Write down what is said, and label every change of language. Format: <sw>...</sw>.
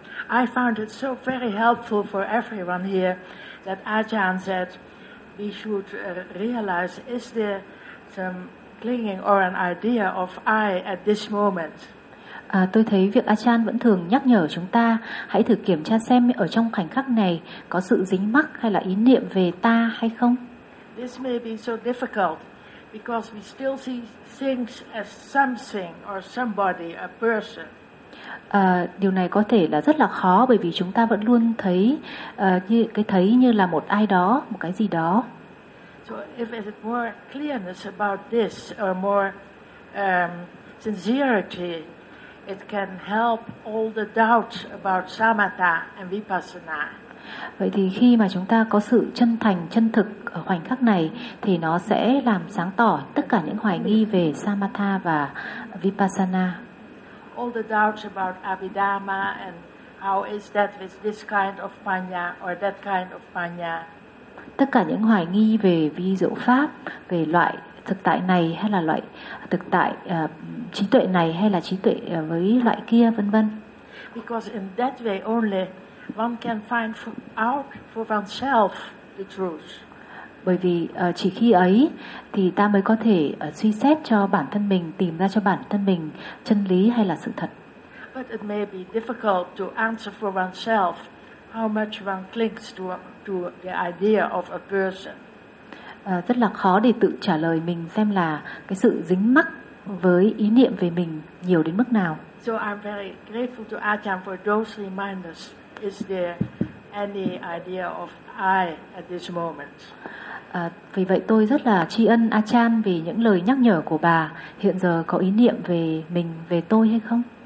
<en>I found it so very helpful for everyone here that Ajahn said we should realize is there some clinging or an idea of I at this moment.</en> <vi>Tôi thấy việc Ajahn vẫn thường nhắc nhở chúng ta hãy thử kiểm tra xem ở trong khoảnh khắc này có sự dính mắc hay là ý niệm về ta hay không.</vi> <en>This may be so difficult because we still see things as something or somebody, a person.</en> <vi>Điều này có thể là rất là khó bởi vì chúng ta vẫn luôn thấy như cái thấy như là một ai đó, một cái gì đó.</vi> <en>So if it's more clearness about this or more sincerity, it can help all the doubts about samatha and vipassana.</en> <vi>Vậy thì khi mà chúng ta có sự chân thành, chân thực ở khoảnh khắc này thì nó sẽ làm sáng tỏ tất cả những hoài nghi về samatha và vipassana.</vi> <en>All the doubts about Abhidhamma and how is that with this kind of panya or that kind of panya.</en> <vi>Tất cả những hoài nghi về vi diệu pháp, về loại thực tại này hay là loại thực tại trí tuệ này hay là trí tuệ với loại kia vân vân.</vi> <en>Because in that way only one can find out for oneself the truth.</en> <vi>Bởi vì chỉ khi ấy thì ta mới có thể suy xét cho bản thân mình, tìm ra cho bản thân mình chân lý hay là sự thật.</vi> <en>But it may be difficult to answer for oneself how much one clings to the idea of a person.</en> <vi>Rất là khó để tự trả lời mình xem là cái sự dính mắc với ý niệm về mình nhiều đến mức nào.</vi> <en>So I'm very grateful to Ajahn for those reminders. Is there any idea of I at this moment?</en> <vi>Vì vậy tôi rất là tri ân Ajahn vì những lời nhắc nhở của bà. Hiện giờ có ý niệm về mình, về tôi hay không?</vi>